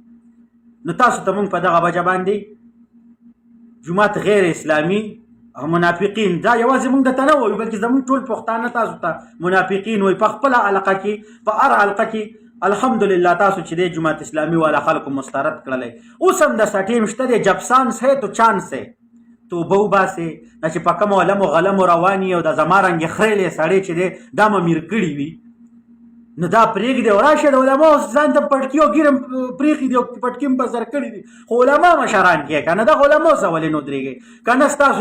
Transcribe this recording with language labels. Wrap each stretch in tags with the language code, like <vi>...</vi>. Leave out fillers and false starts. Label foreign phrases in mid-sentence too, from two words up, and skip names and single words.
<ps>نو تاسو ته مونږ په دغه وجه باندې جماعت غیر اسلامي منافقین، دا یوازې مونږ درته نه وایو بلکې زمونږ ټول پښتانه تاسو ته منافقین وایي. په خپله حلقه کې په هر حلقه کې الحمدلله تاسو چې دی جماعت اسلامي والا خلکو مسترد کړلی. اوس هم درسه ټیم شته دی.</ps> <ur>جب سانس ہے تو چانس ہے.</ur> <ps>توبه وباسئ دا چې په کومو علمو غلمو روان یي او د زما رنګې خریلې سړی چې دی دا ممیر کړي وي نو دا پرېږدي او راشه د علماو ځان ته پټکي او ګیرم پرېښي دي او پټکي هم بزر کړي دي. خو علما مشران کې که نه دغه علماو سه ولې نه ودرېږئ؟</ps>